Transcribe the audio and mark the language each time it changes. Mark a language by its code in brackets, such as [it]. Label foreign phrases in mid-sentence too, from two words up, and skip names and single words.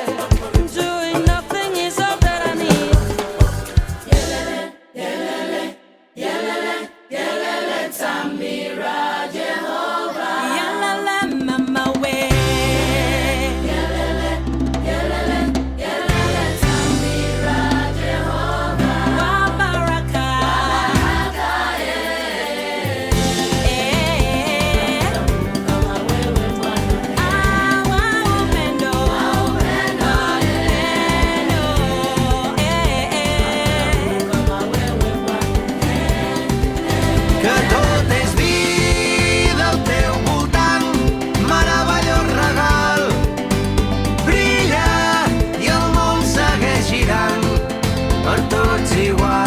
[en] Doing nothing is all that I need. [sw] Yelele, yelele, yelele, yelele, Tamira Jehovah. Yelele, mama way. Yelele, yelele, yelele, Tamira Jehovah. Wa baraka. Baraka, Kama wewe Bwana. Wa upendo. Wa upendo, Kama wewe Bwana. [ca] Que tot és vida al teu voltant, meravellós regal. Brilla i el món segueix girant, per tots igual.